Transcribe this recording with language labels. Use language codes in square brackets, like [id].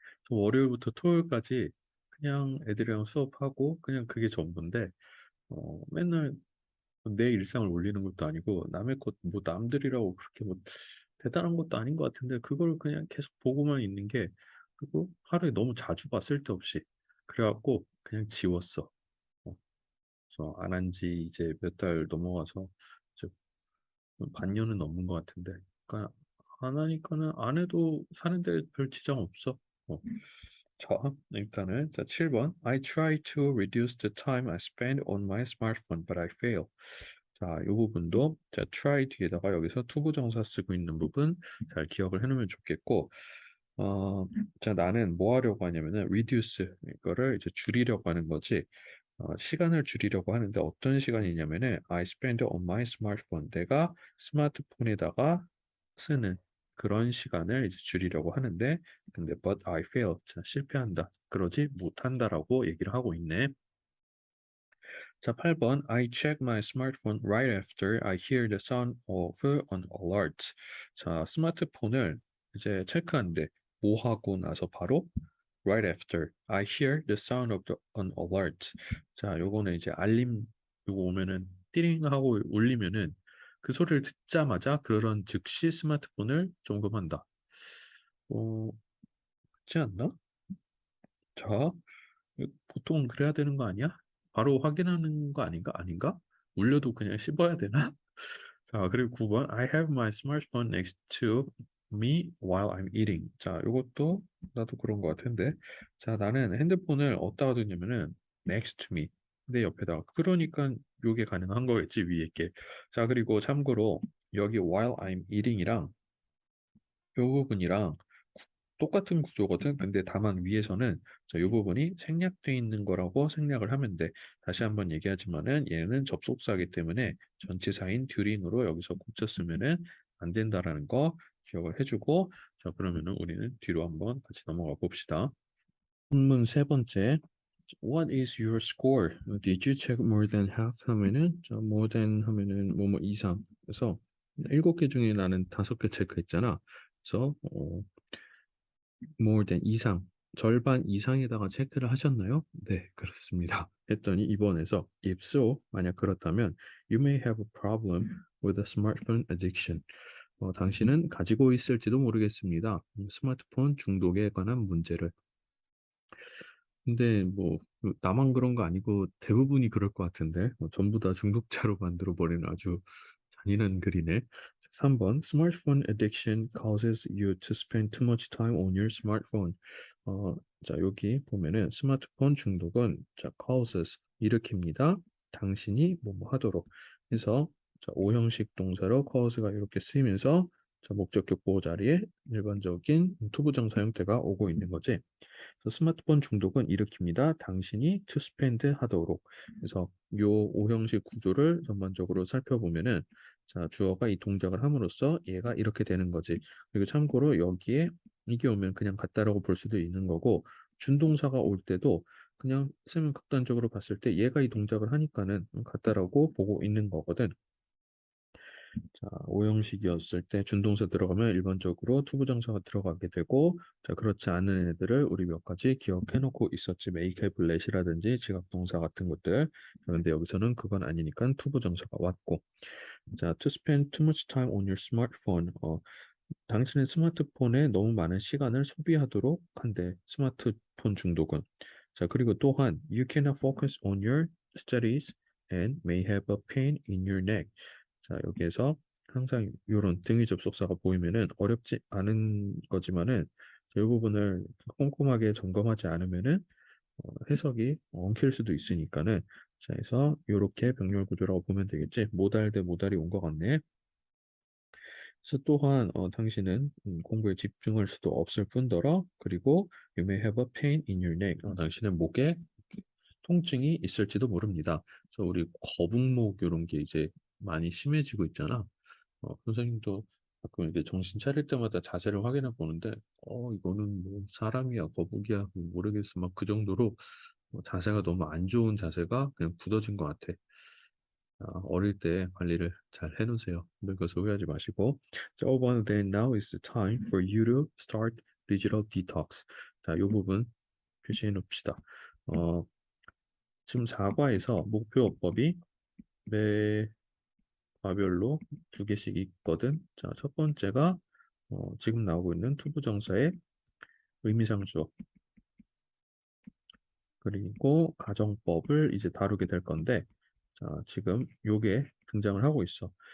[ko] 월요일부터 토요일까지 그냥 애들이랑 수업하고 그냥 그게 전부인데 맨날 내 일상을 올리는 것도 아니고 남의 것, 뭐 남들이라고 그렇게 뭐 대단한 것도 아닌 것 같은데 그걸 그냥 계속 보고만 있는 게 그리고 하루에 너무 자주 봐 쓸데없이 그래갖고 그냥 지웠어. 어, 그래서 안 한 지 이제 몇 달 넘어가서 이제 반년은 넘은 것 같은데 그러니까 안 하니까는 안 해도 사는데 별 지장 없어. 어. 자, 일단은 자 7번 [en] I try to reduce the time I spend on my smartphone, but I fail. [ko] 자, 이 부분도 자 try 뒤에다가 여기서 투부정사 쓰고 있는 부분 잘 기억을 해놓으면 좋겠고 자 나는 뭐 하려고 하냐면은 reduce 이거를 이제 줄이려고 하는 거지. 시간을 줄이려고 하는데 어떤 시간이냐면은 [en] I spend on my smartphone [ko] 내가 스마트폰에다가 쓰는 그런 시간을 이제 줄이려고 하는데 근데 [en] but I fail [ko] 자, 실패한다 그러지 못한다라고 얘기를 하고 있네. [en] 자 8번 I check my smartphone right after I hear the sound of an alert. [ko] 자 스마트폰을 이제 체크하는데 뭐 하고 나서 바로 [en] right after I hear the sound of an alert. [ko] 자, 요거는 이제 알림 요거 오면은 띠링 하고 울리면은 그 소리를 듣자마자 그런 즉시 스마트폰을 점검한다. 그렇지 않나? 자, 보통 그래야 되는 거 아니야? 바로 확인하는 거 아닌가? 아닌가? 울려도 그냥 씹어야 되나? 자, 그리고 9번 [en] I have my smartphone next to me while I'm eating. [ko] 자, 이것도 나도 그런 것 같은데. 자, 나는 핸드폰을 어디다가 두냐면은 [en] next to me. [ko] 내 옆에다가. 그러니까 요게 가능한 거겠지, 위에 게. 자, 그리고 참고로 여기 [en] while I'm eating [ko] 이랑 요 부분이랑 똑같은 구조거든. 근데 다만 위에서는 자, 이 부분이 생략되어 있는 거라고 생략을 하면 돼. 다시 한번 얘기하지만은 얘는 접속사이기 때문에 전치사인 during으로 여기서 고쳐 쓰면은 안 된다라는 거 기억을 해주고 자 그러면은 우리는 뒤로 한번 같이 넘어가 봅시다. 본문 세 번째 [en] What is your score? Did you check more than half [ko] 하면은 자, [en] more than [ko] 하면은 뭐뭐 이상. 그래서 7개 중에 나는 5개 체크했잖아. 그래서 more than 이상, 절반 이상에다가 체크를 하셨나요? 네, 그렇습니다. 했더니 이번에서 [en] if so, [ko] 만약 그렇다면 [en] you may have a problem with a smartphone addiction. [ko] 당신은 가지고 있을지도 모르겠습니다. 스마트폰 중독에 관한 문제를. 근데 뭐 나만 그런 거 아니고 대부분이 그럴 것 같은데 전부 다 중독자로 만들어 버리는 아주 잔인한 글이네. [en] 3번 Smartphone addiction causes you to spend too much time on your smartphone. [ko] 자 여기 보면은 스마트폰 중독은 자 causes 일으킵니다. 당신이 뭐뭐 하도록. 그래서 자 5형식 동사로 cause가 이렇게 쓰이면서 자 목적격 보호 자리에 일반적인 투부정사 형태가 오고 있는 거지. 그래서 스마트폰 중독은 일으킵니다. 당신이 to spend 하도록. 그래서 요 5형식 구조를 전반적으로 살펴보면은 자, 주어가 이 동작을 함으로써 얘가 이렇게 되는 거지. 그리고 참고로 여기에 이게 오면 그냥 같다라고 볼 수도 있는 거고 준동사가 올 때도 그냥 쓰면 극단적으로 봤을 때 얘가 이 동작을 하니까는 같다라고 보고 있는 거거든. 자, 오형식이었을 때 준동사 들어가면 일반적으로 투부정사가 들어가게 되고 자, 그렇지 않은 애들을 우리 몇 가지 기억해 놓고 있었지. make, have, let이라든지 지각동사 같은 것들. 그런데 여기서는 그건 아니니까 투부정사가 왔고 자, [en] to spend too much time on your smartphone. [ko] 당신의 스마트폰에 너무 많은 시간을 소비하도록 한대. 스마트폰 중독은. [en] 자, 그리고 또한 you cannot focus on your studies and may have a pain in your neck. [ko] 자, 여기에서 항상 이런 등위 접속사가 보이면은 어렵지 않은 거지만은 이 부분을 꼼꼼하게 점검하지 않으면은 해석이 엉킬 수도 있으니까는 자, 그래서 이렇게 병렬 구조라고 보면 되겠지. 모달 대 모달이 온 것 같네. 그래서 또한 당신은 공부에 집중할 수도 없을 뿐더러 그리고 [en] you may have a pain in your neck. [ko] 당신은 목에 통증이 있을지도 모릅니다. 그래서 우리 거북목 이런 게 이제 많이 심해지고 있잖아. 선생님도 가끔 이렇게 정신 차릴 때마다 자세를 확인해 보는데, 이거는 뭐 사람이야, 거북이야, 뭐 모르겠어. 막 그 정도로 자세가 너무 안 좋은 자세가 그냥 굳어진 것 같아. 어릴 때 관리를 잘 해놓으세요. 늙어서 후회하지 마시고. 자, 5번, [en] then now is the time for you to start digital detox. [ko] 자, 이 부분 표시해 놓읍시다. 지금 4과에서 목표어법이 매 과별로 2개씩 있거든. 자, 첫 번째가 지금 나오고 있는 투부정사의 의미상 주어 그리고 가정법을 이제 다루게 될 건데 자, 지금 요게 등장을 하고 있어.